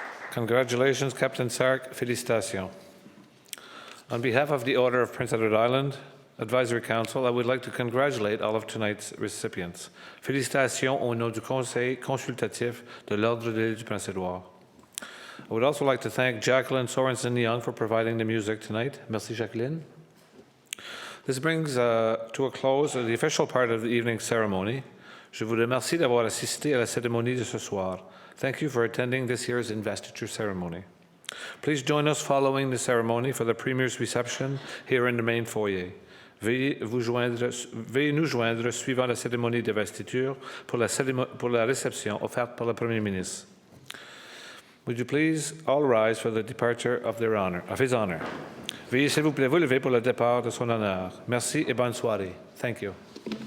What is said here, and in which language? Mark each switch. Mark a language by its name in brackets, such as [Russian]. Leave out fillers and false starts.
[English] Congratulations, Captain Sark. Félicitations. On behalf of the Order of Prince Edward Island Advisory Council, I would like to congratulate all of tonight's recipients. [French] Félicitations au nom du Conseil consultatif de l'Ordre de l'île du Prince-Édouard. [English] I would also like to thank Jacqueline Sorensen-Young for providing the music tonight. Merci, Jacqueline. This brings to a close the official part of the evening's ceremony. [French] Je vous remercie d'avoir assisté à la cérémonie de ce soir. [English] Thank you for attending this year's investiture ceremony. Please join us following the ceremony for the Premier's reception here in the main foyer. [French] Veuillez nous joindre suivant la cérémonie d'investiture pour la réception offerte par le Premier ministre. [English] Would you please all rise for the departure of his honor? [French] Veuillez s'il vous plaît vous lever pour le départ de son honneur. Merci et bonne soirée. [English] Thank you.